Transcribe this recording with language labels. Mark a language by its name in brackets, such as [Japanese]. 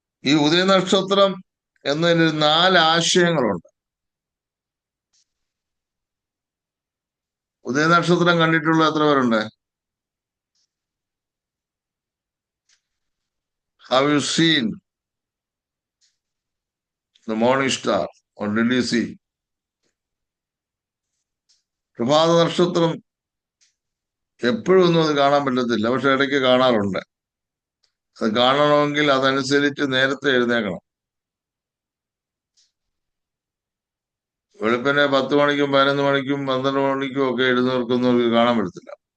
[Malayalam] ഈ ഉദയനക്ഷത്രം എന്നതിന് 4 ആശയങ്ങളുണ്ട്. ഉദയനക്ഷത്രം കണ്ടിട്ടുള്ള എത്ര പേരുണ്ട്? [English] Have you seen the morning star or did you see? [Malayalam] പ്രഭാത നക്ഷത്രം എപ്പോഴും ഒന്നും അത് കാണാൻ പറ്റത്തില്ല, പക്ഷെ ഇടയ്ക്ക് കാണാറുണ്ട്. അത് കാണണമെങ്കിൽ അതനുസരിച്ച് നേരത്തെ എഴുന്നേക്കണം. വെളുപ്പിനെ 10 മണിക്കും 11 മണിക്കും 12 മണിക്കും ഒക്കെ എഴുന്നേൽക്കുന്നവർക്ക് കാണാൻ പറ്റത്തില്ല.